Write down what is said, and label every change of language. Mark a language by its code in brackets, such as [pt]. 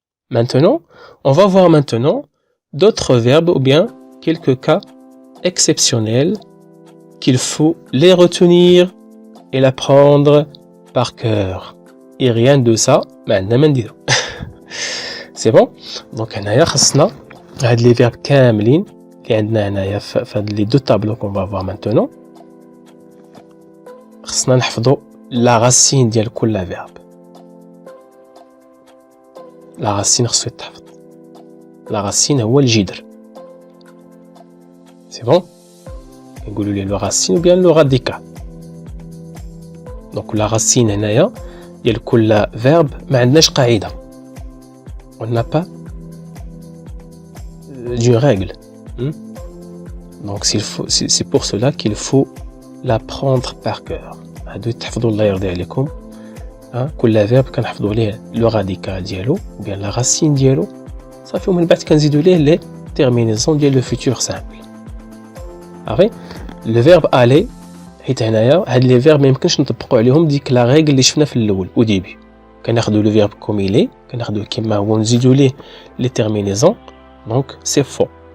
[fr] Maintenant, on va voir maintenant d'autres verbes, ou bien quelques cas exceptionnels qu'il faut les retenir et l'apprendre par cœur. Et rien de ça, c'est bon? Donc, on a les verbes [ar] كاملين اللي عندنا هنايا في [fr] les deux tableaux qu'on va voir maintenant. [ar] خصنا نحفظوا la racine ديال كل verbe. [fr] La racine [ar] خصو يتحفظ. La racine هو الجذر. [fr] C'est bon? [ar] نقولوا ليه [fr] le racine ou bien le radical. [ar] Donc la racine هنايا ديال كل verbe ما عندناش قاعدة. [fr] On n'a pas d'une règle. Donc c'est pour cela qu'il faut l'apprendre par cœur. [ar] هادو تحفظوا الله يرضي عليكم. كل verbe كنحفظوا ليه le radical ديالو ou bien la racine ديالو. صافي ومن بعد كنزيدوا ليه les terminaisons ديال le futur simple. عارفين le verbe aller حيت هنايا هاد لي فيرب ما يمكنش نطبقوا عليهم ديك لا ريغل اللي شفنا في الاول [fr] au début. كناخذوا le verbe comme il est, [ar] كناخذوه كما هو نزيدوا ليه [fr] les terminaisons. Donc c'est faux.